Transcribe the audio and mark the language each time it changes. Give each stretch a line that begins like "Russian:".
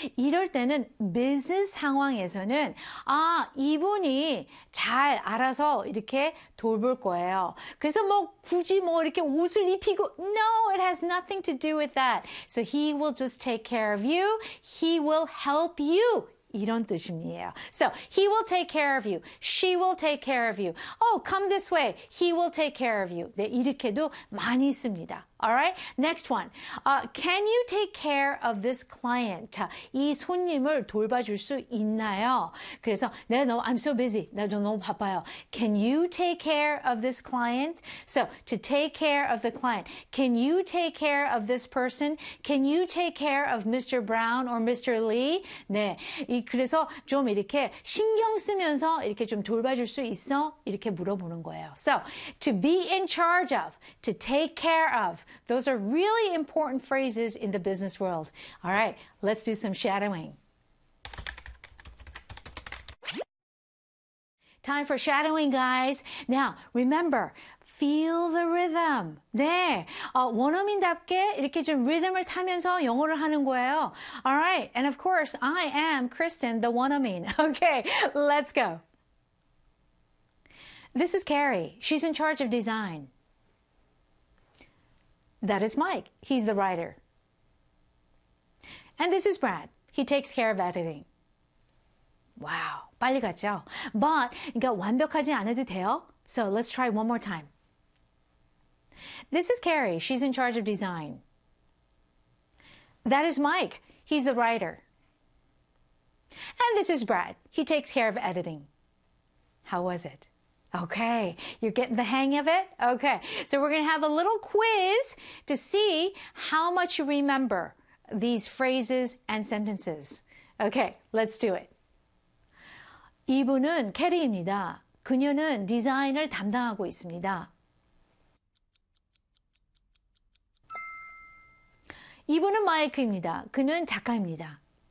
Korean: 이럴 때는 무슨 상황에서는 아, 이분이 잘 알아서 이렇게 돌볼 거예요. 그래서 뭐 굳이 뭐 이렇게 옷을 입히고
English: No, it has nothing to do with that. So he will just take care of you. He will help you.
Korean: 이런 뜻이에요.
English: So, he will take care of you. She will take care of you. Oh, come this way. He will take care of you.
Korean: 네, 이렇게도 많이 씁니다.
English: Alright, next one. Can you take care of this client?
Korean: 자, 이 손님을 돌봐줄 수 있나요? 그래서, 네,
English: no, I'm so busy.
Korean: 나좀 너무 바빠요.
English: Can you take care of this client? So, to take care of the client. Can you take care of this person? Can you take care of Mr. Brown or Mr. Lee?
Korean: 네, 그래서 좀 이렇게 신경 쓰면서 이렇게 좀 돌봐줄 수 있어? 이렇게 물어보는 거예요.
English: So, to be in charge of, to take care of. Those are really important phrases in the business world. All right, let's do some shadowing. Time for shadowing, guys. Now, remember, feel the rhythm.
Korean: 네, 원어민답게 이렇게 좀 리듬을 타면서 영어를 하는 거예요.
English: All right, and of course, I am Kristen, the 원어민. Okay, let's go. This is Carrie. She's in charge of design. That is Mike. He's the writer. And this is Brad. He takes care of editing.
Korean: 와우, 빨리 갔죠? But, 그러니까 완벽하지 않아도 돼요.
English: So let's try one more time. This is Carrie. She's in charge of design. That is Mike. He's the writer. And this is Brad. He takes care of editing. How was it? Okay, you're getting the hang of it? Okay, so we're gonna have a little quiz to see how much you remember these phrases and sentences. Okay, let's do it.
Korean: 이분은 캐리입니다. 그녀는 디자인을 담당하고 있습니다. 이분은 마이크입니다. 그는 작가입니다.